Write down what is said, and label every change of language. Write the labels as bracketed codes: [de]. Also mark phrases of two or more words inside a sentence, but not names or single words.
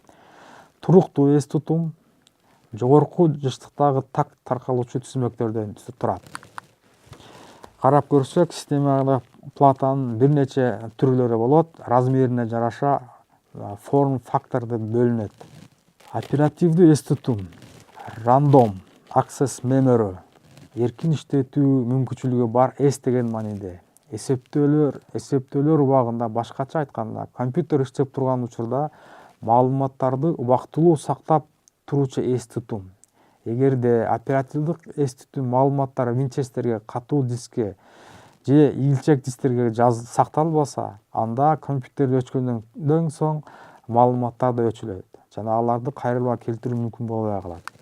[ky] Туруктуу эс тутум жогорку жыштыктагы так таркалуучу түзмөктөрдөн турат. Карап көрсөк, системалык платанын бир нече түрлөрү болот. Размерине жараша форм фактор деп бөлүнөт. Оперативдүү эс тутум, [en] random access memory, [ky] эркин иштетүү мүмкүнчүлүгү бар эс деген мааниде. Эсептөөлөр убагында, башкача айтканда, компьютер иштеп турган учурда маалыматтарды убактылуу сактап туруучу эс тутум. Эгерде оперативдик эс тутум маалыматтар Винчестерге, катуу дискке же ийгилчек дисктерге сакталбаса, анда компьютер өчкөндөн соң маалыматтар да өчүлөт жана аларды кайрылма келтирүү мүмкүн болбой калат.